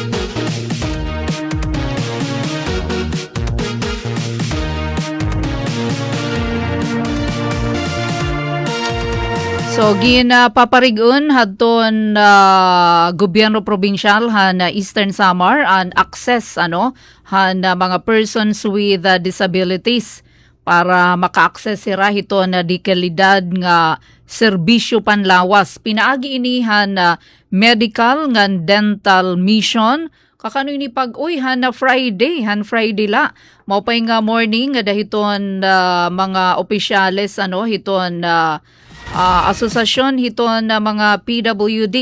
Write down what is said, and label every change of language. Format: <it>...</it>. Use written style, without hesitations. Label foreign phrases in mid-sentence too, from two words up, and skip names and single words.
<war>So ginapaparigun hadton gobyerno provincial han Eastern Samar an access han mga</war> <en>persons with disabilities</en> <war>para maka-access sira hiton di kalidad nga serbisyo panlawas. Pinaagi inihan medical nga</war> <en>dental mission.</en> <war>Kakano ini pag-uy han Friday la. Maupay nga morning nga dahiton mga opisyales hiton asosasyon hiton mga PWD.</war>